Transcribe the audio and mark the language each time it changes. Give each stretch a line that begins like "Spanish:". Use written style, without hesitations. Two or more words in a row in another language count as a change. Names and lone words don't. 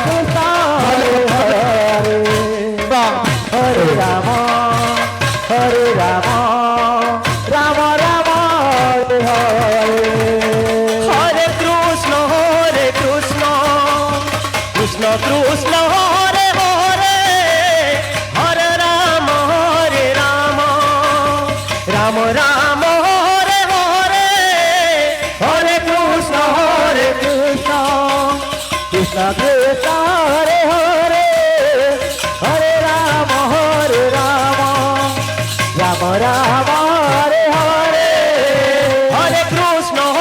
Sanskrit: ହରେ ରାମ ରାମ ରାମ ହରେ ହରେ ହରେ କୃଷ୍ଣ କୃଷ୍ଣ କୃଷ୍ଣ ହରେ ହରେ ହରେ ରାମ ରାମ ରାମ ହରେ হরে হরে কৃষ্ণ কৃষ্ণ কৃষ্ণ হরে হরে হরে রাম রাম রাম হরে হরে হরে কৃষ্ণ